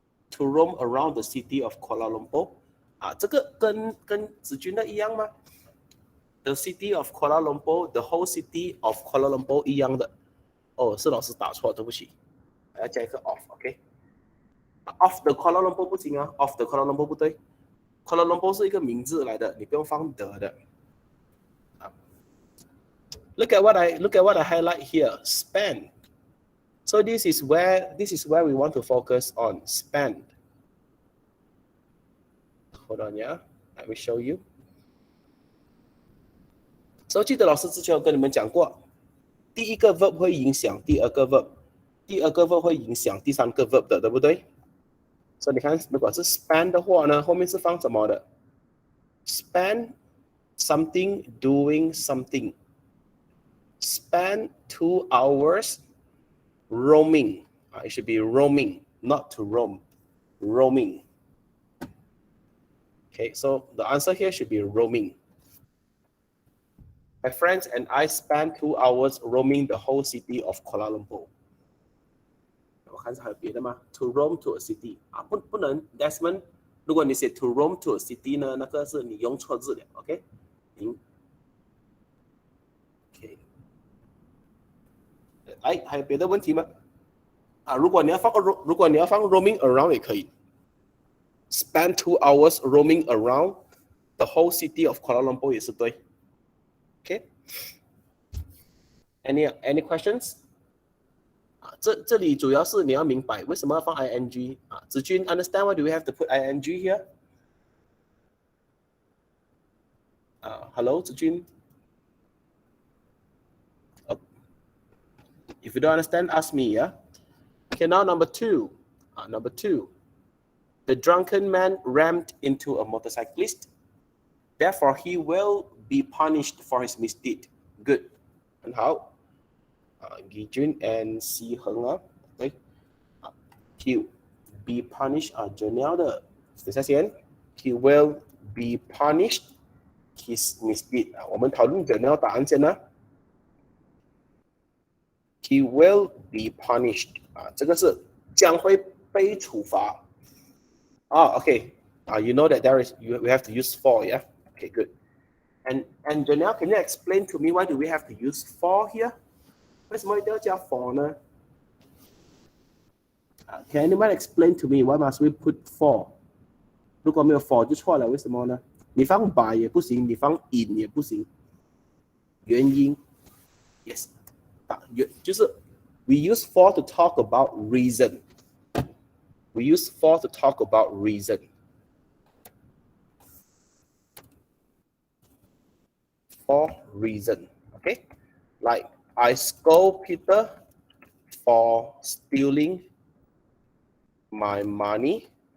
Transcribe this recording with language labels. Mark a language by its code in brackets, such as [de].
[en] To roam around the city of Kuala Lumpur. [zh] 这个跟子君的一样吗？ [en] The city of Kuala Lumpur, the whole city of Kuala Lumpur [zh] 一样的。哦，是老师打错，对不起。还要加一个 of，OK？ [en] Of the Kuala Lumpur [zh] 不行啊 ， [en] of the Kuala Lumpur [zh] 不对。 Kuala Lumpur 是一个名字来的，你不用放的。 [en] Look at what I highlight here. Spend. So this is where we want to focus on. Spend. Hold on, yeah. Let me show you. [zh] So 记得老师之前有跟你们讲过，第一个 verb 会影响第二个 verb， 第二个 verb 会影响第三个 verb 的，对不对？所以你看，如果是 spend 的话呢，后面是放什么的 ？ [en] Spend something doing something. Spend 2 hours roaming. It should be roaming, not to roam. Roaming. Okay, so the answer here should be roaming. My friends and I spent 2 hours roaming the whole city of Kuala Lumpur. [zh] 我看是还有别的吗 ？ [en] To roam to a city [zh] 不能 Desmond。如果你写 [en] to roam to a city [zh] 呢，那个是你用错字了 ，OK？ [en] OK。 [zh] 还有别的问题吗？如果你要放 roaming around 也可以。 [en] Spend 2 hours roaming around the whole city of Kuala Lumpur [zh] 也是对。 [en] Okay. Any questions? [zh] 这里主要是你要明白为什么要放 ing 子君 [en] understand why do we have to put ing here? Hello, 子君 If you don't understand, ask me, yeah? Okay, now number 2. Number 2. The drunken man rammed into a motorcyclist. Therefore, he will be punished for his misdeed. Good. And how? Gi Jun and Si Heng okay. He be punished [zh] 准了的。等下先 [en] He will be punished his misdeed [zh] 我们讨论准了答案先呢。 [en] He will be punished [zh] 这个是将会被处罚。 Okay. [en] You know that we have to use for, yeah? Okay, good. And Janelle, can you explain to me why do we have to use for here? [zh] 为什么一定要加 for 呢 [en] Can anyone explain to me why must we put for? [zh] 如果没有 for 就错了，为什么呢？你放 by 也不行，你放 in 也不行。原因 [en] ，yes， [zh] 就是 [en] we use for to talk about reason. We use for to talk about reason. For reason, okay? Like I scold Peter for stealing my money.